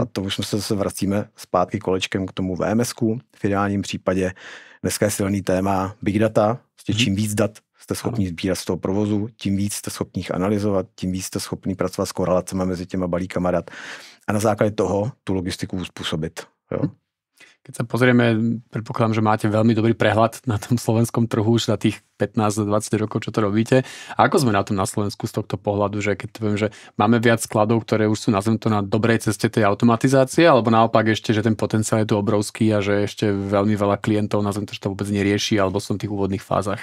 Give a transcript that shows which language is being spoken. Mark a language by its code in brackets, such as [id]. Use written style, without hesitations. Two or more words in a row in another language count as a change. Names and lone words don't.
[cs] A to už se vracíme zpátky kolečkem k tomu VMS-ku, ideálním případě. Dneska je silný téma [en] big data, [cs] čím víc dat jste schopni sbírat z toho provozu, tím víc jste schopni jich analyzovat, tím víc jste schopni pracovat s korelacemi mezi těma balíkama dat a na základě toho tu logistiku uspôsobiť. Jo? [sk] Keď sa pozrieme, predpokladám, že máte veľmi dobrý prehľad na tom slovenskom trhu už za tých 15-20 rokov, čo to robíte. A ako sme na tom na Slovensku z tohto pohľadu, že keď poviem, že máme viac skladov, ktoré už sú nazvem to na dobrej ceste tej automatizácie, alebo naopak ešte, že ten potenciál je tu obrovský a že ešte veľmi veľa klientov, nazvem to, že to vôbec nerieši, alebo sú v tých úvodných fázach?